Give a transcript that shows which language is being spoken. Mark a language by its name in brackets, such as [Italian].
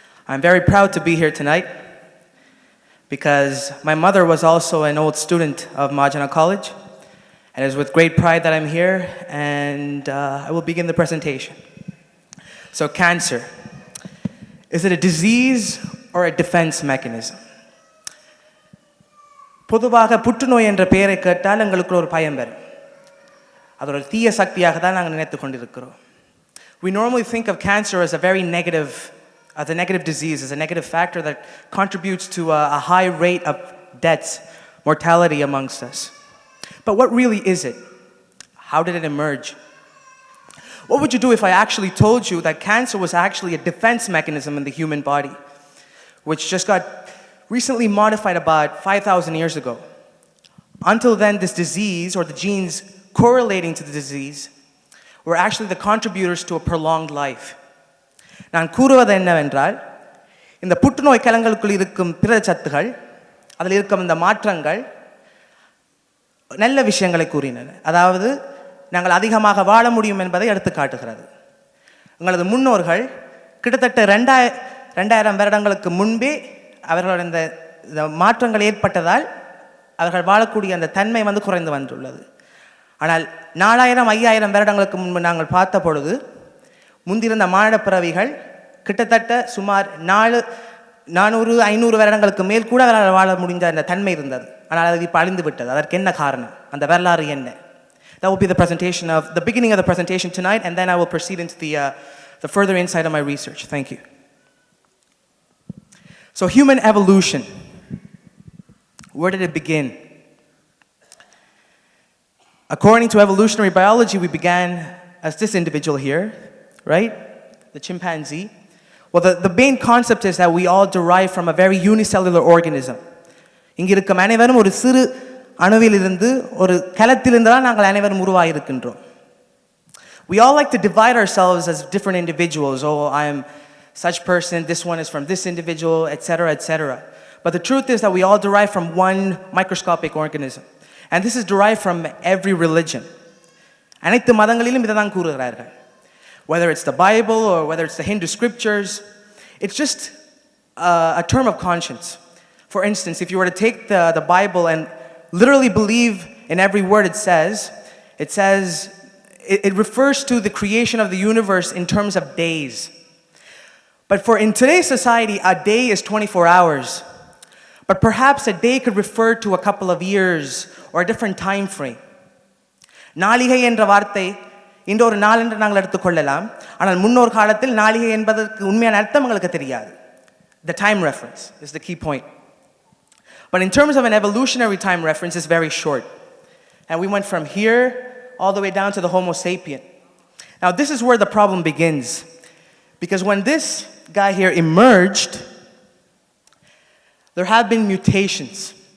[English] I'm very proud to be here tonight because my mother was also an old student of Mahajana College, and it is with great pride that I'm here, and I will begin the presentation. So cancer, is it a disease or a defense mechanism? [Tamil] பொதுவாக புற்றுநோய் என்ற பெயரை கேட்டால் எங்களுக்கு ஒரு பயம் வரும். அது ஒரு தீய சக்தியாக தான் நாங்கள் நினைத்து கொண்டிருக்கிறோம். [English] We normally think of cancer as a very negative disease, as a negative factor that contributes to a high rate of deaths, mortality amongst us. But what really is it? How did it emerge? What would you do if I actually told you that cancer was actually a defense mechanism in the human body, which just got recently modified about 5,000 years ago? Until then, this disease, or the genes correlating to the disease, were actually the contributors to a prolonged life. [Tamil] நான் கூறுவது என்னவென்றால், இந்த புற்றுநோய் கலங்களுக்குள் இருக்கும் பிற சத்துகள், அதில் இருக்கும் இந்த மாற்றங்கள் நல்ல விஷயங்களை கூறினன. அதாவது நாங்கள் அதிகமாக வாழ முடியும் என்பதை எடுத்து காட்டுகிறது. எங்களது முன்னோர்கள் கிட்டத்தட்ட 2000 வருடங்களுக்கு முன்பே அவர்களோட இந்த மாற்றங்கள் ஏற்பட்டதால் அவர்கள் வாழக்கூடிய அந்த தன்மை குறைந்து வந்துள்ளது. ஆனால் 4000 5000 வருடங்களுக்கு முன்பு நாங்கள் பார்த்த பொழுது முந்திருந்த மானிட பிறவிகள் கிட்டத்தட்ட சுமார் 400 500 வருடங்களுக்கு மேல் கூட அவர்களால் வாழ முடிந்த அந்த தன்மை இருந்தது. ஆனால் அது இப்போ அழிந்து விட்டது. அதற்கு என்ன காரணம்? அந்த வரலாறு என்ன? [English] That will be the presentation of the beginning of the presentation tonight, and then I will proceed into the further insight of my research. Thank you. So human evolution, where did it begin? According to evolutionary biology, we began as this individual here, right? The chimpanzee. Well, the main concept is that we all derive from a very unicellular organism. [Tamil] இங்கே இருக்கும் அனைவரும் ஒரு சிறு அணுவிலிருந்து ஒரு கலத்திலிருந்து தான் நாங்கள் அனைவரும் உருவாகியிருக்கின்றோம். [English] We all like to divide ourselves as different individuals. Oh, I am such person, this one is from this individual, etc., etc. But the truth is that we all derive from one microscopic organism. And this is derived from every religion. [Tamil] அனைத்து மதங்களிலும் இதை தான் கூறுகிறார்கள். [English] Whether it's the Bible or whether it's the Hindu scriptures, it's just a term of conscience. For instance, if you were to take the Bible and literally believe in every word it says, it refers to the creation of the universe in terms of days. But for in today's society, a day is 24 hours. But perhaps a day could refer to a couple of years or a different time frame. [Tamil] நாளிகை என்ற வார்த்தை இந்த ஒரு நாள் என்று நாங்கள் எடுத்துக்கொள்ளலாம். ஆனால் முன்னோர் காலத்தில் நாளிகை என்பதற்கு உண்மையான அர்த்தம் எங்களுக்கு தெரியாது. [English] The time reference is the key point. But in terms of an evolutionary time reference, it's very short. And we went from here all the way down to the Homo sapien. Now this is where the problem begins. Because when this guy here emerged, there have been mutations.